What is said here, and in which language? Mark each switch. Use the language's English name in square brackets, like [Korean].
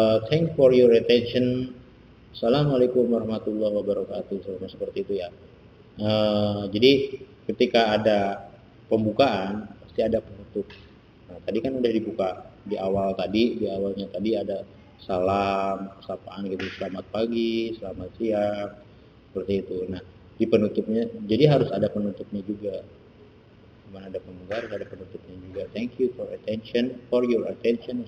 [English] Thank for your attention. [Indonesian] Assalamualaikum warahmatullahi wabarakatuh. Seperti itu ya. Jadi ketika ada pembukaan pasti ada penutup. Nah, tadi kan udah dibuka di awalnya tadi ada salam, sapaan gitu, selamat pagi, selamat siang, seperti itu. Nah, di penutupnya, jadi harus ada penutupnya juga. Mana ada pembuka, harus ada penutupnya juga. [English] Thank you for your attention.